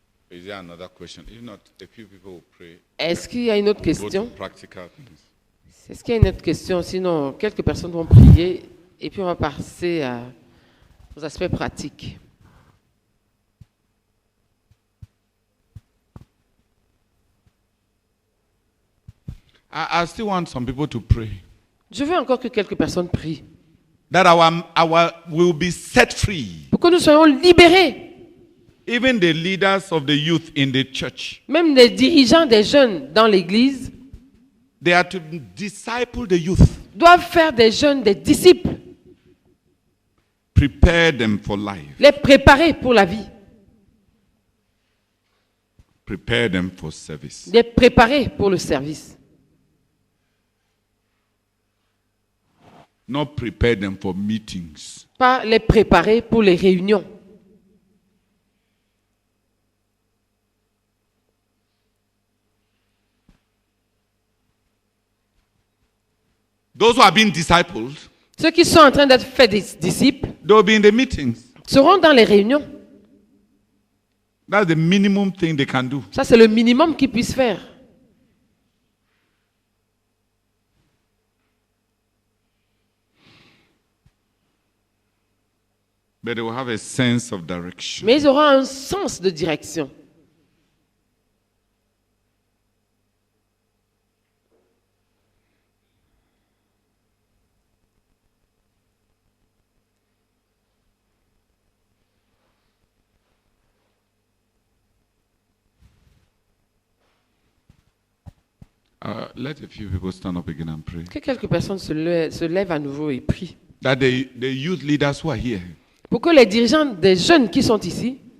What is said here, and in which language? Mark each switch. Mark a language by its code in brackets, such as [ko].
[en] Is there another question? If not, a few people will pray. [fr] Est-ce qu'il y a une autre [en] Go to [fr] question? [en] practical things. [fr] Est-ce qu'il y a une autre question? Sinon, quelques personnes vont prier et puis on va passer aux aspects pratiques. [en] I still want some people to pray. [fr] Je veux encore que quelques personnes prient [en] That our will be set free. [fr] pour que nous soyons libérés. [en] Even the leaders of the youth in the church, [fr] Même les dirigeants des jeunes dans l'église [en] they are to disciple the youth. [fr] doivent faire des jeunes des disciples, [en] Prepare them for life. [fr] les préparer pour la vie, [en] Prepare them for service. [fr] les préparer pour le service. [en] Not prepare them for meetings. [fr] Pas les préparer pour les réunions. [en] Those who are being discipled, [fr] Ceux qui sont en train d'être faits des disciples [en] they will be in the meetings. [fr] seront dans les réunions. [en] That's the minimum thing they can do. [fr] Ça, c'est le minimum qu'ils puissent faire. [en] But they will have a sense of direction. [fr] Mais ils auront un sens de direction. [en] Let a few people stand up again and pray. [fr] Que quelques personnes se lèvent à nouveau et prient. [en] That the youth leaders who are here [fr] Pour que les dirigeants des jeunes qui sont ici